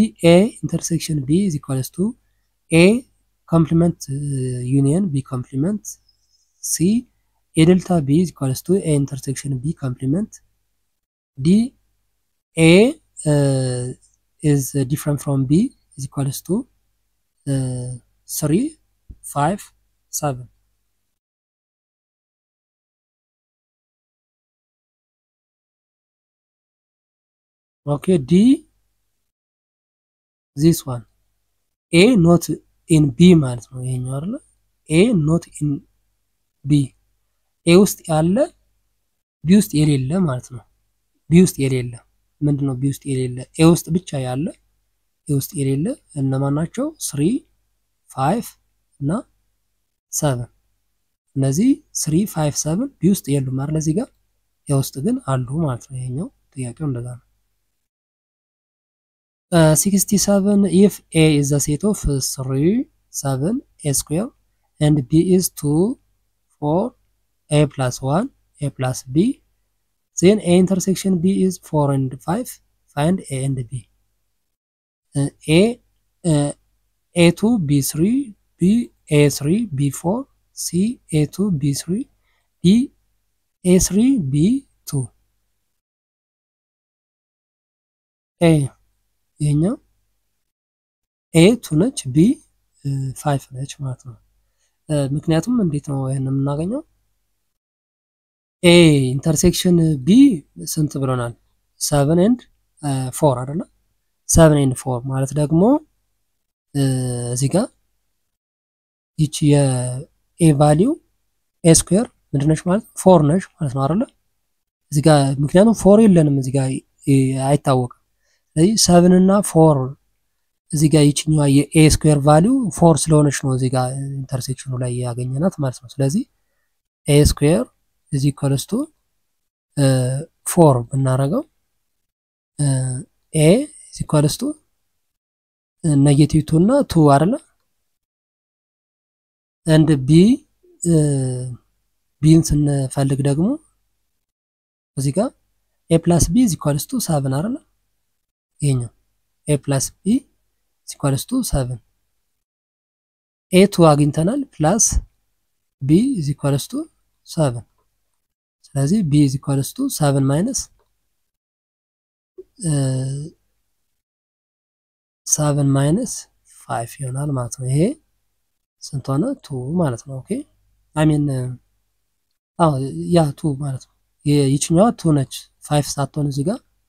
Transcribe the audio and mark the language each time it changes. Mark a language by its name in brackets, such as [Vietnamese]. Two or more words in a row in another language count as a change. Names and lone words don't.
[English] a intersection b is equals to a complement union b complement c a delta b is equals to a intersection b complement d a is different from b is equals to 3 5 7 [Amharic] ኦኬ ዲ [English] this one a not in b [Amharic] ማለት ነው ይሄኛው አይደለ [English] a not in b [Amharic] a ውስጥ ያለ b ውስጥ የሌለ ማለት ነው b ውስጥ የሌለ ምንድነው b ውስጥ የሌለ a ውስጥ ብቻ ያለ a ውስጥ የሌለ እነማን ናቸው 3 5 እና 7 እነዚህ 3 5 7 b ውስጥ የሉም ማለት ለዚህ ጋር a ውስጥ ግን አሉ ማለት ነው ይሄኛው ጥያቄው እንደዛ ነው [English] 67 if a is the set of 3 7 a square and b is 2 4 a plus 1 a plus b then a intersection b is 4 and 5 find a and b [Amharic] a2 b3 b a3 b4 c a2 b3 d a3 b2 a ይሄኛው a2 ነች b 5 ነች ማለት ነው ምክንያቱም እንዴት ነው ይሄንን የምናገኘው a intersection b ስንት ብለናል 7 and 4 አይደለ 7 and 4 ማለት ደግሞ እዚህ ጋር ይቺ የa [English] value a square [Amharic] ምንድነች ማለት 4 ነች ማለት ነው አይደለ እዚህ ጋር ምክንያቱም 4 የለንም እዚህ ጋር አይታወቅም ስለዚህ 7 እና 4 እዚህ ጋር ይችኛው የa [English] square value [Amharic] 4 ስለሆነች ነው እዚህ ጋር ኢንተርሴክሽኑ ላይ ያገኘናት ማለት ነው ስለዚህ [English] a square is equals to 4 [Amharic] ብናረጋው [English] a is equals to negative 2 [Amharic] እና 2 አይደለ and b bን ስንፈልግ ደግሞ እዚህ ጋር [English] a plus b is equals to 7 [Amharic] አይደለ ይሄኛው [English] a plus b is equals to 7 [Amharic] a2 አግኝተናል [English] plus b is equals to 7 [Amharic] ስለዚህ [English] b is equals to 7 minus [Amharic] 7 minus 5 ይሆናል ማለት ነው ይሄ ስንት ሆነ 2 ማለት ነው [English] okay I mean [Amharic] ያ 2 ማለት ነው ይችኛዋ 2 ነች 5 ሳትሆን እዚህ ጋር